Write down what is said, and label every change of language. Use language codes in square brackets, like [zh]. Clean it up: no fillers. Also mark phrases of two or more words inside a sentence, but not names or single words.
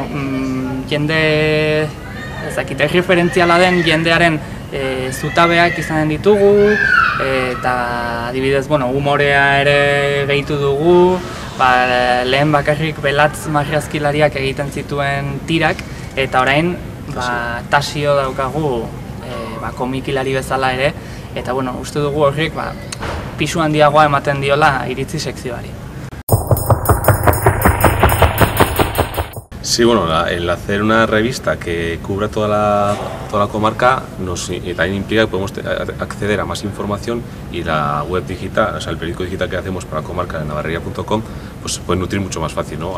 [eu] jende referentziala den jendearen zutabeak izanen ditugu, eta adibidez, bueno, humorea ere gehitu dugu, lehen bakarrik Belatz marrazkilariak egiten zituen tirak, eta orain Tasio daukagu komikilari bezala ere, eta bueno, uste dugu horrek pisu handiagoa ematen diola iritzi sekzioari. [es] Sí, bueno, el hacer una revista que cubra toda la comarca también implica que podemos acceder a más información, y la web digital, o sea, el periódico digital que hacemos para la comarca de navarreria.com, pues se puede nutrir mucho más fácil, ¿no?